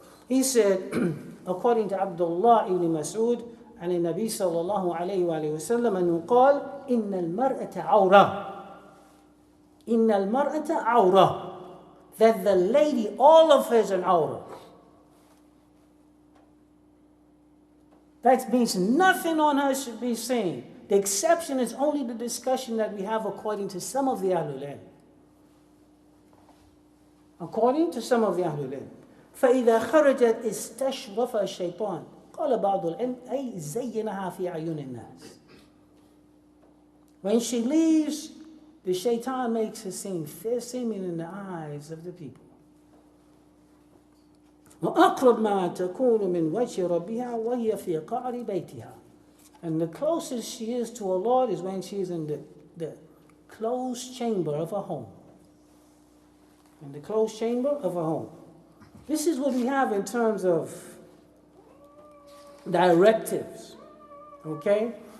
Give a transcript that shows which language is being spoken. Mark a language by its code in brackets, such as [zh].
[en] He said, according to Abdullaah ibn Mas'ud, [ar] عن النبي صلى الله عليه وآله وسلم أنه قال إن المرأة عورة [en] إن المرأة عورة, that the lady, all of her is an awrah. That means nothing on her should be seen. The exception is only the discussion that we have according to some of the Ahlul Ilm. According to some of the Ahlul Ilm. [ar] فإذا خرجت استشرف الشيطان قال بعض العلم أي زينها في عيون الناس. [en] When she leaves, the shaitan makes her seem fair seeming in the eyes of the people. [ar] وأقرب ما تكون من وجه ربها وهي في قعر بيتها. [en] And the closest she is to her Lord is when she is in the closed chamber of her home. In the closed chamber of her home. This is what we have in terms of directives. Okay?